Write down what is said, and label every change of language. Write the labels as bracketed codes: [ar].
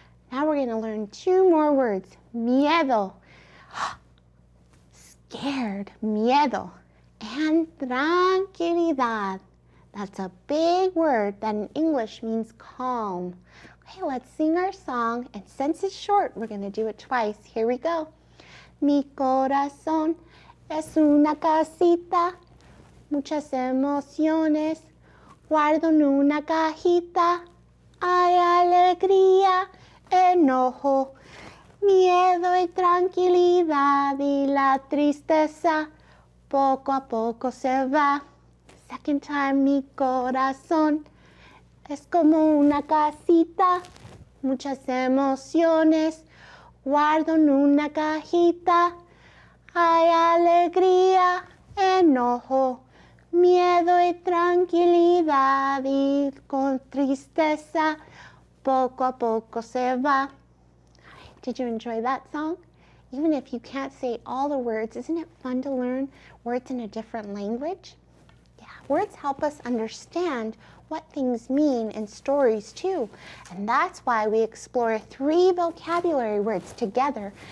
[en] Now we're going to learn 2 more words. Miedo, scared, miedo. And tranquilidad. That's a big word that in English means calm. Okay, let's sing our song, and since it's short, we're going to do it twice. Here we go. [es] Mi corazón es una casita, muchas emociones, guardo en una cajita. Hay alegría, enojo, miedo y tranquilidad, y la tristeza poco a poco se va. [en] Second time, [es] mi corazón es como una casita, muchas emociones, guardo en una cajita. Hay alegría, enojo, miedo y tranquilidad, y con tristeza poco a poco se va. [en] Did you enjoy that song? Even if you can't say all the words, isn't it fun to learn words in a different language? Yeah, words help us understand what things mean in stories too. And that's why we explore 3 vocabulary words together.